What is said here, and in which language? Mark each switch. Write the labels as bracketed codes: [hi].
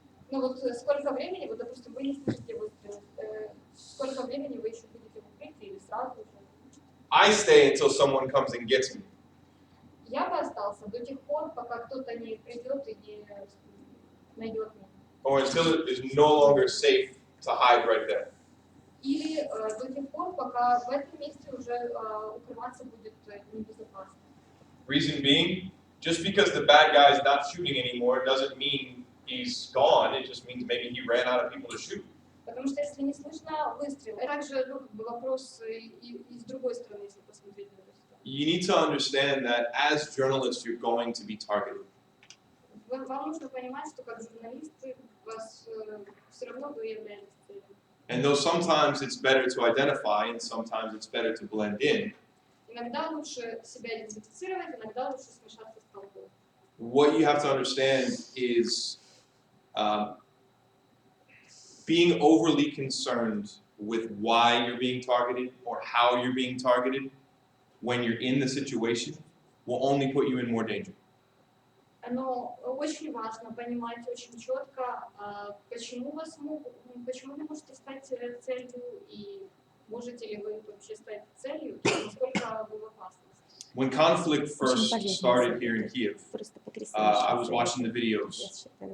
[ru] Ну вот сколько времени, вот допустим, вы не слышите выстрелы, сколько времени вы еще будете в укрытии или сразу же? [en] I stay until someone comes and gets me. [ru] Я бы остался до тех пор, пока кто-то не придет и не найдет меня. [en] Or until it is no longer safe to hide right there. [ru] Или до тех пор, пока в этом месте уже укрываться будет небезопасно. [en] Reason being, just because the bad guy is not shooting anymore doesn't mean he's gone. It just means maybe he ran out of people to shoot. [ru] Потому что если не слышно выстрел, также вопрос и с другой стороны, если посмотреть на эту ситуацию. [en] You need to understand that as journalists, you're going to be targeted. [ru] Вам нужно понимать, что как журналисты вас все равно вы являетесь целью. [en] And though sometimes it's better to identify and sometimes it's better to blend in, [ru] Иногда лучше себя идентифицировать, иногда лучше смешаться с толпой. [en] what you have to understand is Being overly concerned with why you're being targeted or how you're being targeted when you're in the situation will only put you in more danger. [ru] Но очень важно понимать очень четко, почему вы можете стать целью и можете ли вы вообще стать целью, насколько вы в опасности. [en] When conflict first started here in Kiev, I was watching the videos.